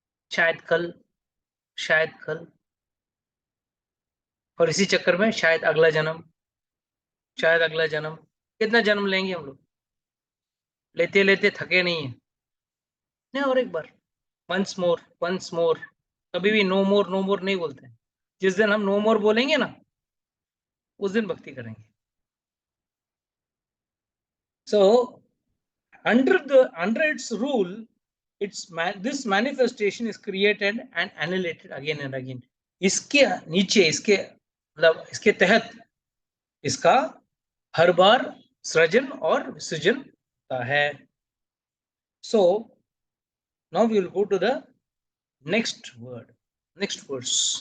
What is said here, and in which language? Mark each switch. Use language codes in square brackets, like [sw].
[hi] शायद कल, शायद कल, और इसी चक्कर में शायद अगला जन्म, शायद अगला जन्म। कितना जन्म लेंगे हम लोग? लेते लेते थके नहीं है। नहीं, और एक बार, [en] Once more, once more. [hi] कभी भी [en] no more, no more [hi] नहीं बोलते हैं। जिस दिन हम नो मोर बोलेंगे ना, उस दिन भक्ति करेंगे। [en] So under its rule, this manifestation is created and annihilated again and again. [hi] इसके नीचे, इसके मतलब इसके तहत इसका हर बार सृजन और विसर्जन होता है। [en] So now we will go to the next word, next verse.